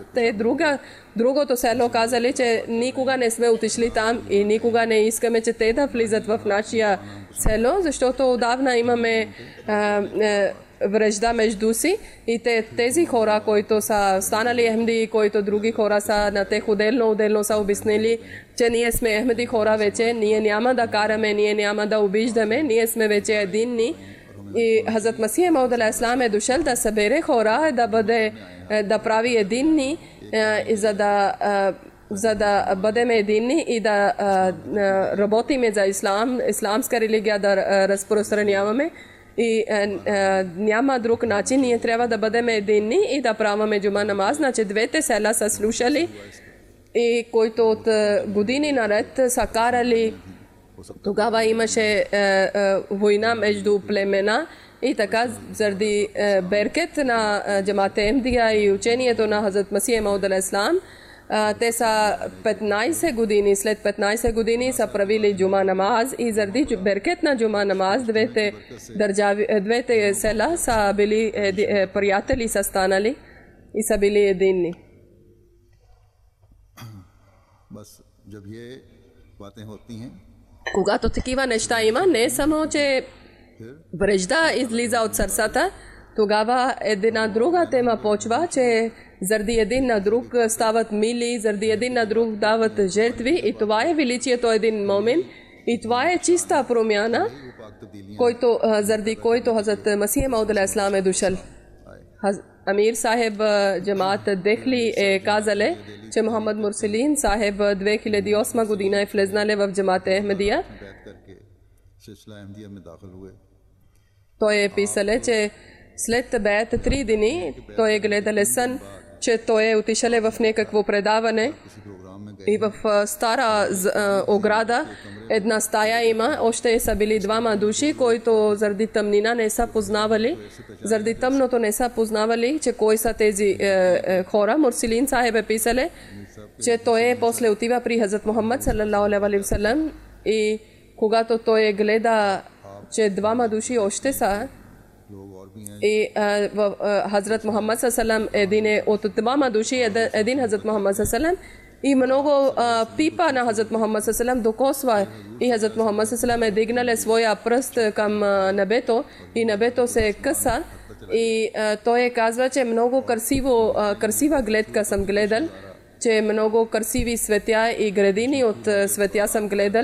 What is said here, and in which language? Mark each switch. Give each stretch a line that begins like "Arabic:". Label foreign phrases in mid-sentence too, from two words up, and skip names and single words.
Bulgarian: Те другото село казали, че никога не сме отишли там и никога не искаме, че те да влизат в нашия село, защото отдавна имаме връжда между си и тези хора, които са станали Ахмеди, които други хора са на тях отделно са обяснили, че ние сме Ахмеди хора вече, ние няма да караме, ние няма да обиждаме, ние сме вече единни. И Хазрат Масих Мауд
Arabic: عليه السلام
Bulgarian: е дошъл да събере хора, да прави единни, за да бъдем единни и да работиме за исламска религия да разпространяваме. И няма друг начин, ние трябва да бъдем единни и да правим джума намаз. Значи двете села са слушали и които от години наред са карали. Тогава имаше война между племена и така заради беркет на Джамат Ахмедия и учението на Хазрат Масих Мауд
Arabic: عليه السلام,
Bulgarian: те са 15 години, след 15 години са правили джума намаз и заради беркет на джума намаз двете села са били приятели, са станали и са били единни. Когато такива неща има, не само, че връжда излиза от сърцата, тогава една друга тема почва, че заради един на друг стават мили, заради един на друг дават жертви и това е величието един момент и това е чиста промяна, заради който Хазрат Масих Мауд
Arabic: عليه السلام
Bulgarian: е дошъл. Амир Сахеб Джамаат Дехли е казале, че Мухаммад Мурселин Сахеб 2008 година е влезнали в Джамаат Ахмедия. Той е писале, че след беят 3 дни той е гледал сън, че той е отишъл в някакво предаване и в стара ограда една стая има, още са били двама души, които заради тъмнина не са познавали, заради тъмното не са познавали, че кой са тези хора. Мурселин Сахеб е писале, че той после отива при Хазрат Мухаммад
Arabic: صلى الله عليه وسلم
Bulgarian: и когато той гледа, че двама души още са и Хазрат Мухаммад салалам един е от двама души, един Хазрат Мухаммад салалам и много пипа на Хазрат Мухаммад салалам докосва и Хазрат Мухаммад салалам е дигнал своя пръст към небето и небето се къса и той казва, че много красива гледка съм гледал, че много красиви светя и градини от светя съм гледал.